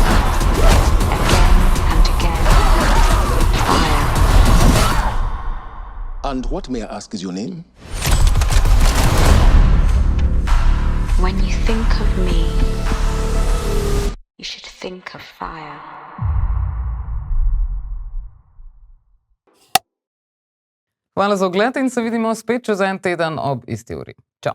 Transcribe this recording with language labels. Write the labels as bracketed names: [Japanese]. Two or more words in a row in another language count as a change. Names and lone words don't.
[English] Again and again. Fire. And what, may I ask, is your name? When you think of me, you should think of fire. [Slovenian] Hvala za ogled in se vidimo spet čez en teden ob isti uri.